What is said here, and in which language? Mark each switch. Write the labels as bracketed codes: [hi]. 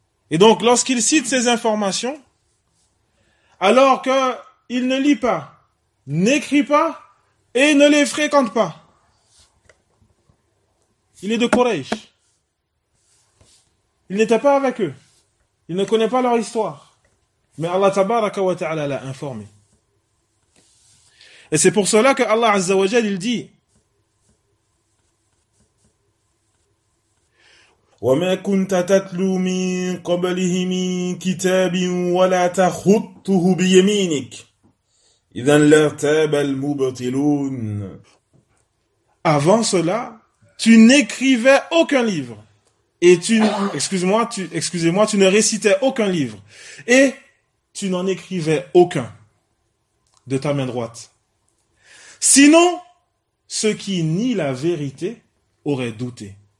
[fr] Et donc, lorsqu'il cite ces informations, alors qu'il ne lit pas, n'écrit pas et ne les fréquente pas, il est de Quraysh. Il n'était pas avec eux. Il ne connaît pas leur histoire. Mais Allah tabaraka wa ta'ala l'a informé. [ar] Et c'est pour cela que Allah azza wa jal, il dit: وَمَا كُنْتَ تَتْلُو مِنْ قَبْلِهِ مِنْ كِتَابٍ وَلَا تَخُطُّهُ بِيَمِينِكَ إِذًا لَارْتَابَ الْمُبْطِلُونَ. [fr] Avant cela, tu n'écrivais aucun livre. Et tu ne récitais aucun livre. Et tu n'en écrivais aucun de ta main droite. Sinon, ceux qui nient la vérité auraient douté.